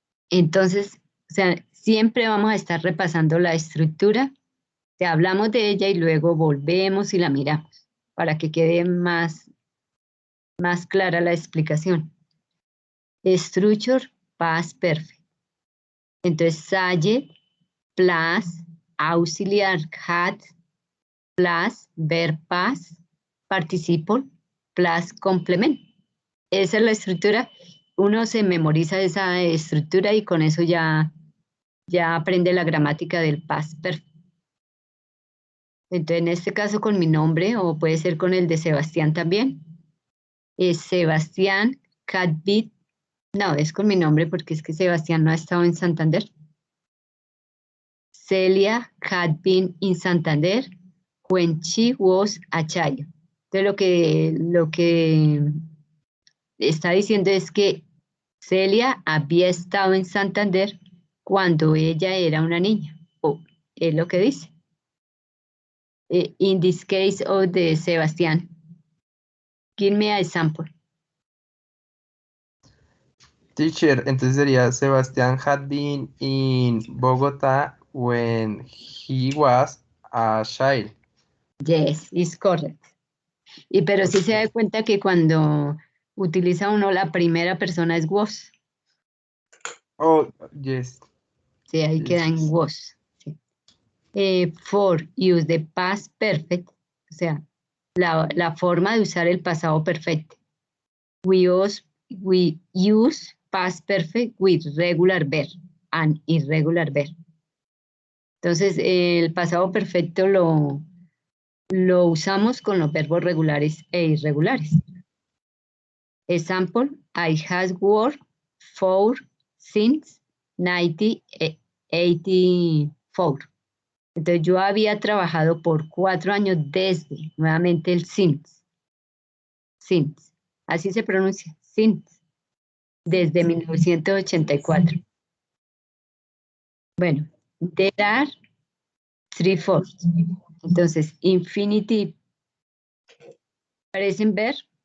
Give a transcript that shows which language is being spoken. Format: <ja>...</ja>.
<es>Entonces, o sea, siempre vamos a estar repasando la estructura. Te hablamos de ella y luego volvemos y la miramos para que quede más clara la explicación.</es> <en>Structure past perfect. Entonces, subject plus auxiliar had plus verb past participle plus complement.</en> <es>Esa es la estructura. Uno se memoriza esa estructura y con eso ya aprende la gramática del past perfect. Entonces, en este caso con mi nombre, o puede ser con el de Sebastián también, es Sebastián Cadbit. No, es con mi nombre porque es que Sebastián no ha estado en Santander.</es> <en>Celia had been in Santander when she was a child.</en> <es>Entonces, lo que está diciendo es que Celia había estado en Santander cuando ella era una niña. Es lo que dice.</es> <en>In this case of the Sebastián. Give me an example. Teacher,</en> <es>entonces sería</es> <en>Sebastián had been in Bogotá when he was a child. Yes, is correct.</en> <es>Pero sí se da cuenta que cuando utiliza uno la primera persona es was.</es> <en>Oh, yes.</en> <es>Sí, ahí</es> <en>Yes,</en> <es>queda en</es> <en>yes.</en> <es>was. Sí.</es> <en>For use the past perfect,</en> <es>o sea, la forma de usar el pasado perfecto.</es> <en>We use past perfect with regular verb and irregular verb.</en> <es>Entonces, el pasado perfecto lo usamos con los verbos regulares e irregulares.</es> <en>Example, I have worked for since 1984.</en> <es>Entonces, yo había trabajado por 4 años desde, nuevamente el since. Since. Así se pronuncia, since. Desde 1984.</es> <en>Bueno, there are 3 forms. Entonces, infinitive.</en> <es>¿Parecen ver?</es>